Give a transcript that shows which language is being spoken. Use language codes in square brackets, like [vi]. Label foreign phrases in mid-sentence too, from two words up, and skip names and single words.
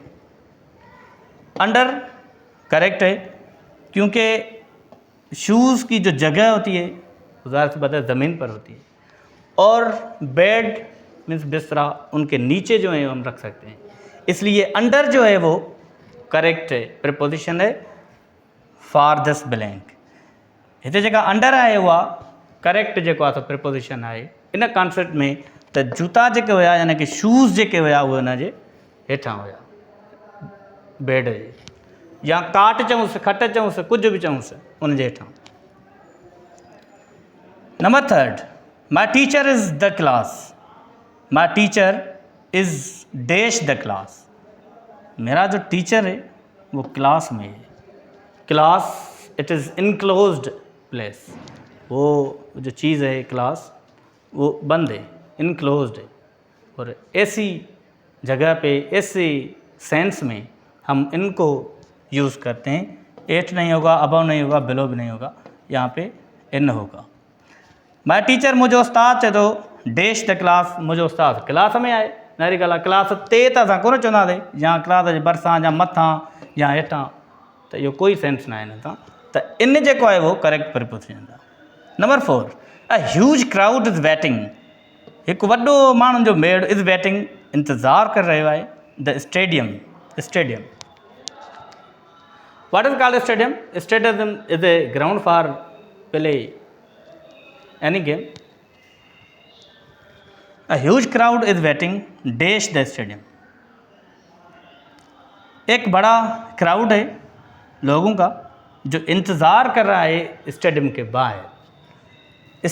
[hi] अंडर करेक्ट है, क्योंकि शूज़ की जो जगह होती है ज़ाहिर सी बात है ज़मीन पर होती है. और बेड मीन्स बिस्तरा, उनके नीचे जो है हम रख सकते हैं. इसलिए अंडर जो है वो करेक्ट है प्रीपोजिशन है [en] for this blank. [sd] हिते जेका अंडर आहे उहा करेक्ट जेको आहे प्रीपोजिशन आहे [en] in concept [sd] में. त जूता जेके हुया, यानी कि शूज़ जेके हुया उहे हुन जे हेठां हुया बेड जे, या काट चऊंसि, खट चऊंसि, कुझु बि चऊंसि, उन जे हेठां. [en] Number 3, my teacher is the class. My teacher is dash the class. [hi] मेरा जो टीचर है वो क्लास में है. [en] Class it is enclosed place. [hi] वो जो चीज़ है क्लास वो बंद है, इनक्लोज्ड है। और ऐसी जगह पे ऐसे सेंस में हम इनको यूज़ करते हैं। एट नहीं होगा, अबव नहीं होगा, बिलो भी नहीं होगा, यहाँ पे इन होगा। [en] my teacher [sd] मुझे उस्ताद चए थो [en] dash the class, [sd] मुझे उस्ताद क्लास में आहे। नहरी ॻाल्हि आहे, क्लास ते त असां कोन चवंदासीं, या क्लास जे भरिसां या मथां या हेठां, त इहो कोई सेंस न आहे हिन सां। त इन जेको आहे उहो करेक्ट प्रिपोजिशन आहे। [en] Number 4, A huge crowd is waiting, [sd] हिकु वॾो माण्हुनि जो मेड़ [en] is waiting, [sd] इंतज़ारु करे रहियो आहे। [en] The stadium, stadium, what is called stadium? Stadium is a ground for play any game. A huge crowd is waiting dash the stadium, [hi] एक बड़ा क्राउड है लोगों का जो इंतज़ार कर रहा है स्टेडियम के बाहर।